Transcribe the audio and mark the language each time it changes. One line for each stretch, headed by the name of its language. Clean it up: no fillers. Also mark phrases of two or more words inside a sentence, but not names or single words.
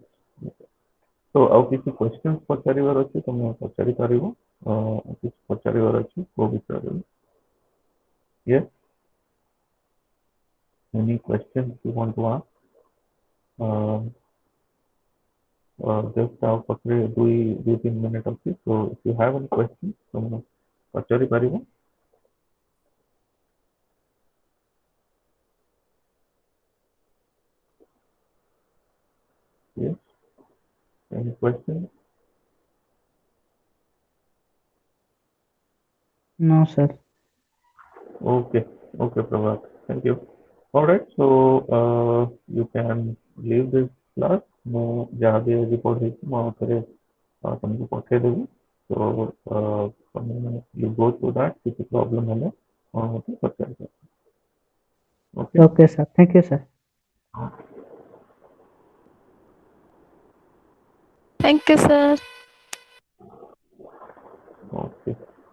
Odia: So ଆଉ କିଛି questions ପଚାରିବାର ଅଛି ତମେ ପଚାରି ପାରିବ, କିଛି ପଚାରିବାର ଅଛି କୋଉ ବିଷୟରେ?
English: Yes, any questions you want to ask? Just our
Odia: ପାଖରେ 2-3 minutes ଅଛି.
English: So if you have any questions
Odia: ତମେ ପଚାରି ପାରିବ.
English: Yes, any questions? No, sir. Okay, okay, Prabhat, thank you. All right, so you can leave this class.
Odia: ମୁଁ ଯାହା ବି ଆଜି ପଢେଇଛି ମୁଁ ଆଉ ଥରେ ତମକୁ ପଠେଇଦେବି।
English: ତମେ you go through that,
Odia: କିଛି problem ହେଲେ ମତେ ପଚାରିବ।
English: Okay? Okay, sir. Thank you, sir. Thank you, sir. Okay.